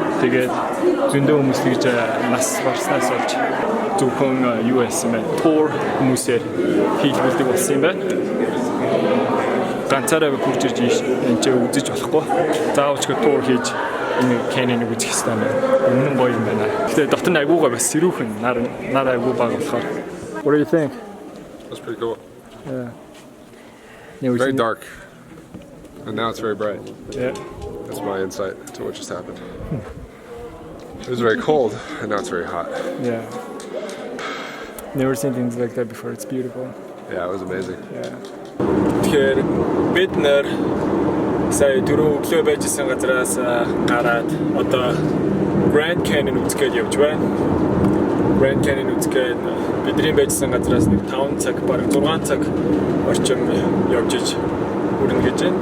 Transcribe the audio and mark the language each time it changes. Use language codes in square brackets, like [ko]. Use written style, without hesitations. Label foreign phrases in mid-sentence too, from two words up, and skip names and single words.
[mn] Тэгээд зөндөө хүмүүс тэгж нас барснаас болж зөвхөн юу яасан бэ? Тур хүмүүсээр хийлгүүлдэг болсон юм байна. Ганцаараа хурж ирж энэ ч үзэж болохгүй. Заавч тур хийж энэ canyon үзэх хэрэгтэй юм байна. Үнэн гоё юм байна. Тэгээд дотор нь аягүй бас сэрүүхэн нар аягүй баг болохоор. [en] What do you think? That's pretty cool. Yeah. Very dark. And now it's very bright. Yeah. That's my insight to what just happened. It was very cold, and now it's very hot. Yeah. Never seen things like that before. It's beautiful. Yeah, it was amazing. Yeah. [mn] Тэгэхээр бид нэр сая дөрөв өглөө байжсэн газраас гараад одоо Grand Canyon үзгээд явж байна. Grand Canyon үзгээд бидний байжсэн газраас нэг 5 цаг бараг 6 цаг орчим явж иж хүрнэ гэж байна.